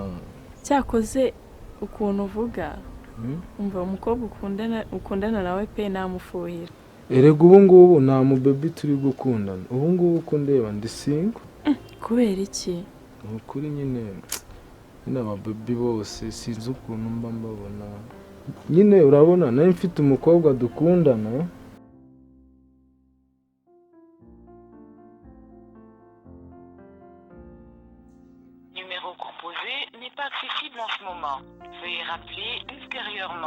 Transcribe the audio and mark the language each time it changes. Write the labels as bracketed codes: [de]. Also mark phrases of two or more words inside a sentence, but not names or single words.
[rw] cyakoze ukuntu uvuga umva umukobwa ukundana nawe pe namufuhira erega ubu ngubu nta mu baby turi gukundana ubu ngubu ko ndeba ndi single kubera iki ukuri nyine aba baby bose sinzi ukuntu mba mbabona nyine urabona nawe mfite umukobwa dukundana [fr] Numéro composé n'est pas accessible en ce moment. Veuillez rappeler ultérieurement.